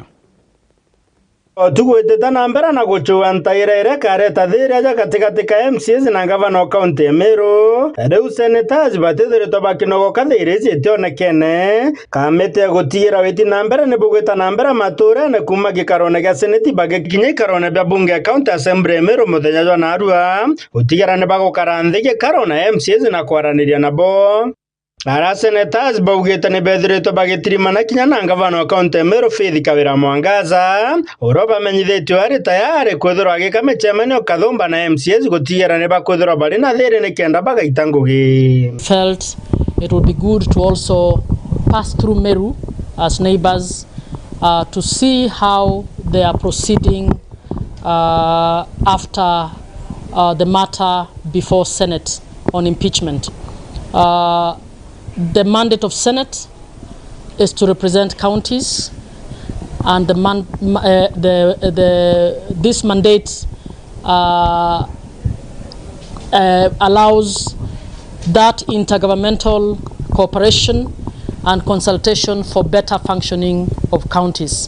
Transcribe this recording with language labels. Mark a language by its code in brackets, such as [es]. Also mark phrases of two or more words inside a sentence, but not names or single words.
[mer] Tuguiteta na mbere na guchua ntairere kareta thiria ja katika MCAs na gavana county ya Meru riu senators batithiritwe bakinogoka thiria citionekene kamite gutigira witi na mbere ni bugwita na mbere mature ne kuma gikarone ga senate bagikinya ikarone bya bunge [en] county assembly [mer] ya Meru muthenya jwa narua gutigira ne bagukaranthi gikarone MCAs na kwaraniria nabo. Ara senators baugite ni bethiritwe bagitirimana kinya na gavana wa county Meru Faith Kawira Mwangaza oroba menyithitwe ari tayari kwithirwa agikame chemenyo kathumba na MCAs gutigira ni bakwithirwa bari na thiri ni kenda bagaita ngugi. [en] Felt it would be good to also pass through Meru as neighbors to see how they are proceeding after the matter before Senate on impeachment. The mandate of Senate is to represent counties, and this mandate allows that intergovernmental cooperation and consultation for better functioning of counties.